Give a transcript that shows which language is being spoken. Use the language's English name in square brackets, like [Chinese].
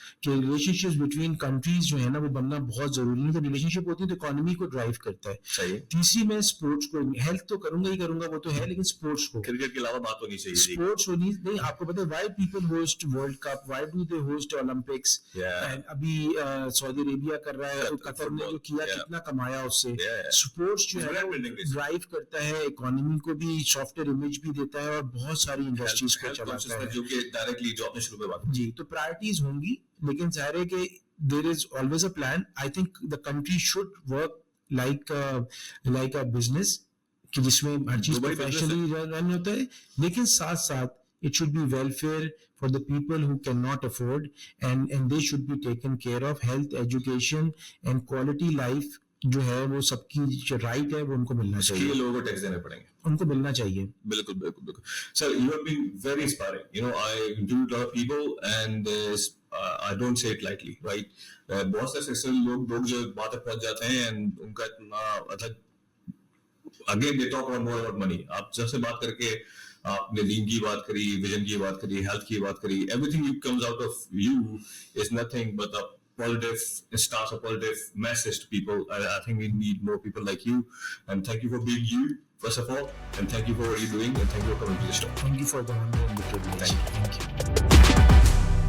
[Hindi] कि [English] relationships between countries [Hindi] जो है ना वो बनना बहुत जरूरी है. तो relationship होती है तो इकोनॉमी को ड्राइव करता है. सही है. तीसरी मैं स्पोर्ट्स को, हेल्थ तो करूंगा ही करूंगा, वो तो है, लेकिन स्पोर्ट्स को, क्रिकेट के अलावा बात होनी चाहिए. स्पोर्ट्स होनी नहीं. आपको पता है [English] why people host World Cup, why do they host Olympics? [Hindi] And अभी सऊदी अरेबिया कर रहा है, कतर ने जो किया कितना कमाया उससे. स्पोर्ट्स जो है ड्राइव करता है इकोनॉमी को भी, सॉफ्टवेयर इमेज भी देता है और बहुत सारी इंडस्ट्रीज को चलाता है, जो कि डायरेक्टली जो आपने शुरू में बात जी. तो प्रायोरिटीज होंगी, लेकिन जाहिर है कि [English] there is always a plan. I think the country should work like a business, [Hindi] कि जिसमें हर चीज प्रोफेशनली रन होता है, लेकिन साथ साथ [English] it should be welfare for the people who cannot afford, and they should be taken care of. Health, education and quality life [Hindi] जो है वो सबकी जो राइट है वो उनको मिलना चाहिए. लोगों को टैक्स देने पड़ेंगे, उनको मिलना चाहिए. बिल्कुल. [English] Sir, you have been very inspiring. I do a lot of people and I don't say it lightly, right? [Hindi] बहुत से सक्सेसफुल लोग जो बात तक पहुंच जाते हैं and उनका इतना मतलब [English] again they talk more about money. [Hindi] आप जब से बात करके आपने दीन की बात करी, विजन की बात करी, हेल्थ की बात करी, [English] everything that comes out of you is nothing but a positive stance, a positive message to people. I think we need more people like you, and thank you for being you, first of all, and thank you for what you're doing, and thank you for coming to the show. Thank you for the honor and the privilege. Thank you.